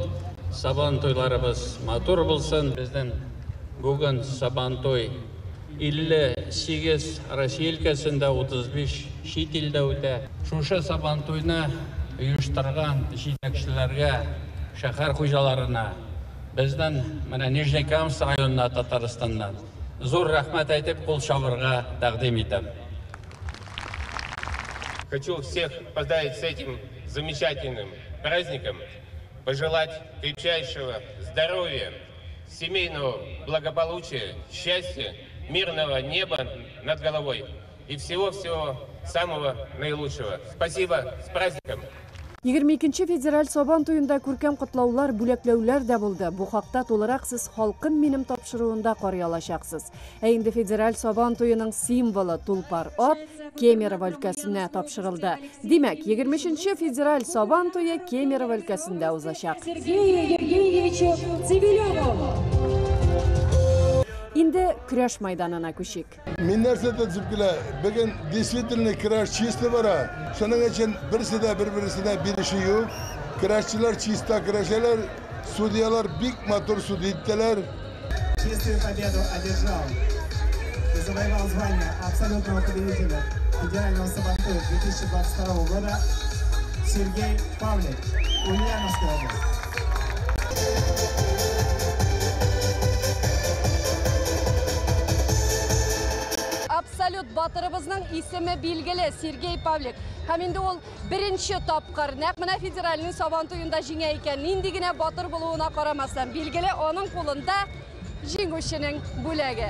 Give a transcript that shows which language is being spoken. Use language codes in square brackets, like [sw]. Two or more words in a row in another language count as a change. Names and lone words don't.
[tt] Сабан туйларыбыз матур булсын. Безнең бүген Сабан туй 58 Россия өлкәсендә, 35 чит илдә үтә. Шушы Сабан туйны оештырган җитәкчеләргә, шәһәр хуҗаларына, безнең менә Нижнекамск районына, Татарстаннан зур рәхмәт әйтеп, кул чабырга тәкъдим итәм. [ru] Хочу всех поздравить с этим замечательным праздником, пожелать крепчайшего здоровья, семейного благополучия, счастья, мирного неба над головой и всего-всего самого наилучшего. Спасибо, с праздником! [tt] 22-нче федераль Сабан туйында күркәм котлаулар, бүләкләүләр дә булды. Бу хакта тулырак сез халкым минем тапшыруында карый алачаксыз. Инде федераль Сабан туйының символы тулпар ат Кемерово өлкәсенә тапшырылды. Димәк, 23-нче федераль Сабан туйы Кемерово өлкәсендә узачак. Сергею Евгеньевичу Цивилеву. Инде көрәш майданына күчик. Мен нәрсә төзеп килә, бүген действительно көрәш чисто бара. Шуның өчен берсе дә бер-берсенә бирешү юк. Көрәшчеләр чисто көрәшәләр, судьялар бик матур судья иттеләр. [ru] Чистую победу одержал и завоевал звание абсолютного победителя федерального Сабантуя 2022 года Сергей Павлик, Ульяновская область. [tt] Абсолют батырыбызның исеме билгеле Сергей Павлик. Һәм инде ул беренче тапкыр нәкъ менә федеральный Сабан туйында җиңә икән. Нинди генә батыр булуына карамастан, билгеле аның кулында җиңүченең бүләге.